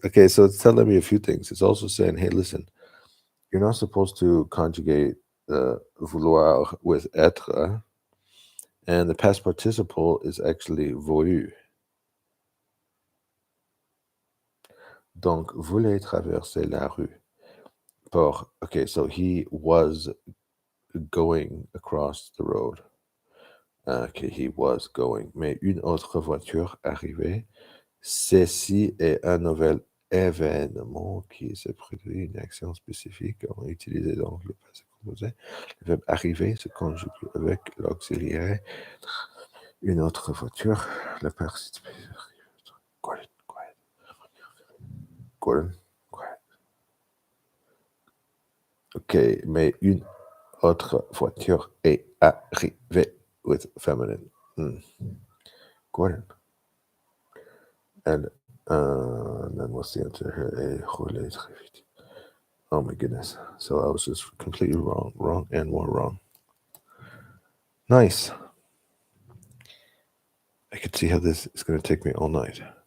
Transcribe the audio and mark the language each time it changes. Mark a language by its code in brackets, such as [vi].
[en] Okay, so it's telling me a few things. It's also saying, hey, listen, you're not supposed to conjugate vouloir with être, and the past participle is actually voulu. [fr] Donc, voulait traverser la rue. [en] Okay, so he was going across the road. Okay, he was going. [fr] Mais une autre voiture arrivait. Ceci est un nouvel événement qui se produit, une action spécifique. On utilise donc le passé composé. Le verbe arriver se conjugue avec l'auxiliaire. Une autre voiture. Le participe. Gordon. Ok, mais une autre voiture est arrivée [en] with feminine. Gordon. And then what's the answer here? [fr] Roulé très vite. [en] Oh my goodness. So I was just completely wrong and more wrong. Nice. I can see how this is going to take me all night.